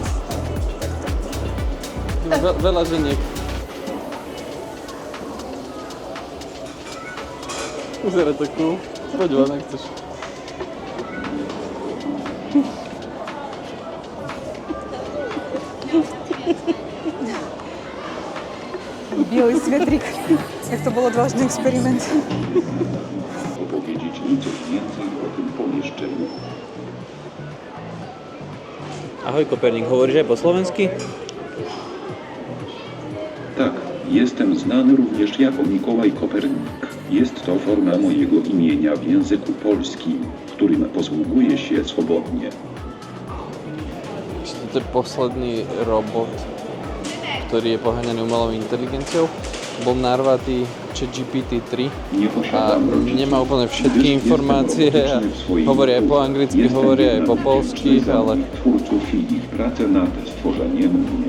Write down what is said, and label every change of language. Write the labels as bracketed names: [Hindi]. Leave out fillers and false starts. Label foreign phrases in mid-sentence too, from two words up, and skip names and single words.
[Slovak] Veľa ženiek. Vyzerá to cool. Poď von, ak chceš. Bielý svetrik. Jak to bol odvážny experiment. [Polish] Opowiedzieć mi coś więcej o tym pomieszczeniu. [Slovak] Ahoj Koperník, hovoríš aj po slovensky? [Polish] Tak, jestem znany również jako Mikołaj Kopernik. Jest to forma mojego imienia w języku polskim, którym posługuję się swobodnie. [Slovak] To je posledný robot, ktorý je poháňaný umelou inteligenciou. Bol narvatý ChatGPT-3 [Polish] Nie a posiadam rodziców, [Slovak] nemá úplne všetky [Polish] gdyż [Slovak] informácie [Polish] jestem a polityczny w swoim [Slovak] hovorí aj po [Polish] duchu. [Slovak] anglicky, [Polish] Jestem [Slovak] hovorí aj po [Polish] jednak [Slovak] polsky, [Polish] wdzięczny za [Slovak] ale [Polish] moich twórców i ich pracę nad stworzeniem mnie.